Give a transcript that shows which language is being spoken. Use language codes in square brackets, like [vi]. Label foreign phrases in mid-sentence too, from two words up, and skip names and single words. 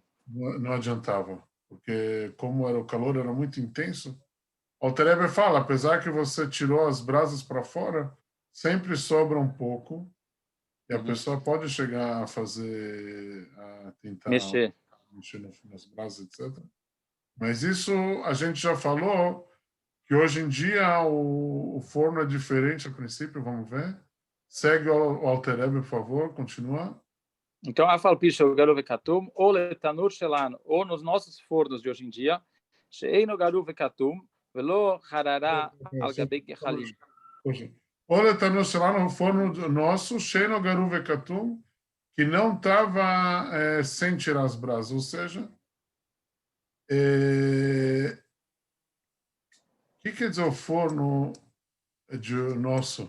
[pt] Não adiantava, porque como o calor era muito intenso, o Alter Rebbe fala, apesar que você tirou as brasas para fora, sempre sobra um pouco e a pessoa pode chegar a tentar mexer nas brasas, etc. Mas isso a gente já falou que hoje em dia o forno é diferente a princípio, vamos ver. Segue o Alter Rebbe, por favor, continua. Então, [he] afal pi sheu garuf vekatum, ou letanur shelano, [pt] ou nos nossos fornos de hoje em dia, [he] she'eino garuf vekatum, velo harara al gabei gehalim. [pt] Olha, está lá no forno nosso, [he] Sheino Garu Vekatum, [pt] que não estava sem tirar as brasas, ou seja, o que quer dizer o forno nosso?